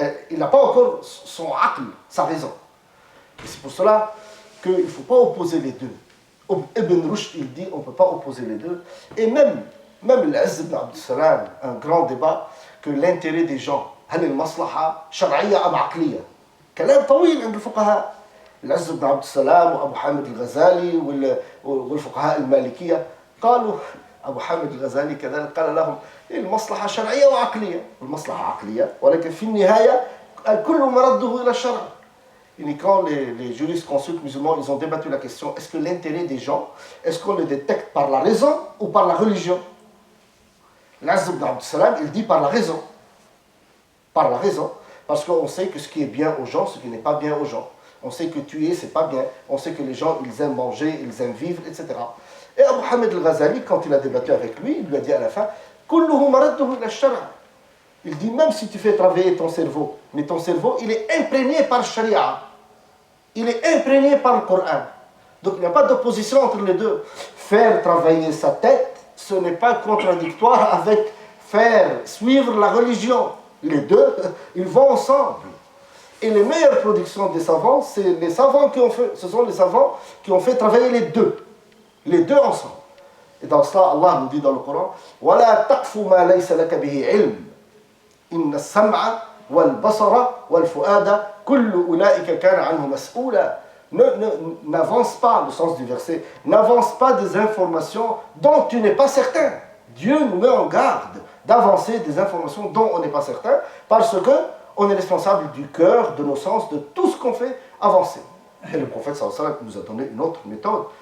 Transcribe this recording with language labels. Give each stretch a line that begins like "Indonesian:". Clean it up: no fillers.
French: Il n'a pas encore son aql, sa raison. Et c'est pour cela qu'il ne faut pas opposer les deux. Ibn Rushd, il dit, on ne peut pas opposer les deux. Et même l'Azz ibn Abd Salam, un grand débat, que l'intérêt des gens,
Arabic: هل المصلحة شرعية أم عقلية؟ كلام طويل عند الفقهاء. العز بن عبد السلام وأبو حامد الغزالي والفقهاء المالكية قالوا أبو حامد الغزالي كذلك قال لهم المصلحة شرعية وعقلية. المصلحة عقلية ولكن في النهاية الكل مرده إلى الشرع.
French: Et quand les juristes consultes musulmans, ils ont débattu la question, est-ce que l'intérêt des gens, est-ce qu'on le détecte par la raison ou par la religion? L'Azz ibn Abd Salam, il dit par la raison. Par la raison. Parce qu'on sait que ce qui est bien aux gens, ce qui n'est pas bien aux gens. On sait que tuer, c'est pas bien. On sait que les gens, ils aiment manger, ils aiment vivre, etc. Et Abu Hamid al-Ghazali, quand il a débattu avec lui, il lui a dit à la fin,
Arabic: كله مرده إلى الشرع.
French: Il dit, même si tu fais travailler ton cerveau, mais ton cerveau, il est imprégné par Sharia. Il est imprégné par le Coran. Donc il n'y a pas d'opposition entre les deux. Faire travailler sa tête, ce n'est pas contradictoire avec faire suivre la religion. Les deux, ils vont ensemble. Et les meilleures productions des savants, c'est les savants qui ont fait, ce sont les savants qui ont fait travailler les deux ensemble. Et dans cela, Allah nous dit dans le Coran,
Arabic: وَلَا تَقْفُ مَا لَيْسَ لَكَ بِهِ عِلْمٍ إِنَّ السَّمْعَ وَالْبَصَرَ وَالْفُؤَادَ كُلُّ أُولَٰئِكَ كَانَ عَنْهُ مَسْئُولًا.
French: N'avance pas, le sens du verset, n'avance pas des informations dont tu n'es pas certain. Dieu nous met en garde d'avancer des informations dont on n'est pas certain, parce qu'on est responsable du cœur, de nos sens, de tout ce qu'on fait avancer. Et le prophète sallallahu alayhi wa sallam nous a donné une autre méthode.